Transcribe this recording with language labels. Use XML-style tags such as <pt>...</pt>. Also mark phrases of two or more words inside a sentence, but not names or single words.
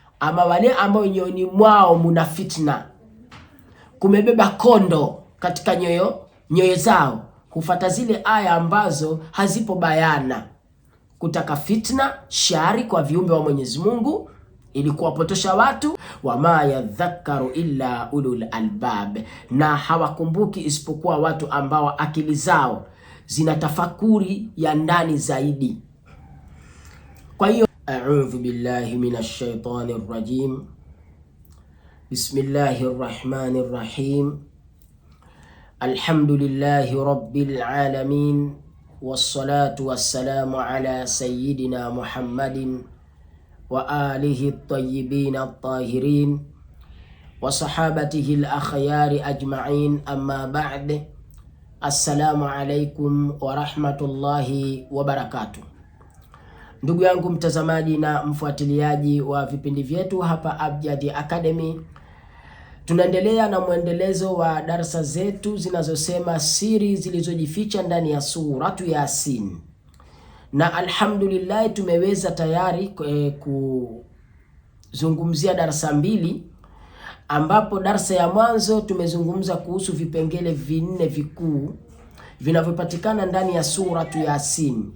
<sw>ama wale ambao nyoyoni mwao muna fitna, kumebeba kondo katika nyoyo zao, hufata zile aya ambazo hazipo bayana, kutaka fitna, shari kwa viumbe wa Mwenyezi Mungu ili kuwapotosha watu.</sw> <ar>وما يذكر إلا أولو الألباب,</ar> <sw>na hawakumbuki isipokuwa watu ambao akili zao zina tafakuri ya ndani zaidi. Kwa hiyo</sw> <ar>أعوذ بالله من الشيطان الرجيم. بسم الله الرحمن الرحيم. الحمد لله رب العالمين والصلاة والسلام على سيدنا محمد وآله الطيبين الطاهرين وصحابته الأخيار أجمعين أما بعد. السلام عليكم ورحمة الله وبركاته.</ar> <sw>Ndugu yangu mtazamaji na mfuatiliaji wa vipindi vyetu hapa Abjad Academy, tunaendelea na mwendelezo wa darasa zetu zinazosema siri zilizojificha ndani ya suratu Yasin, na alhamdulillah tumeweza tayari kuzungumzia darasa mbili, ambapo darasa ya mwanzo tumezungumza kuhusu vipengele vinne vikuu vinavyopatikana ndani ya suratu Yasin.</sw>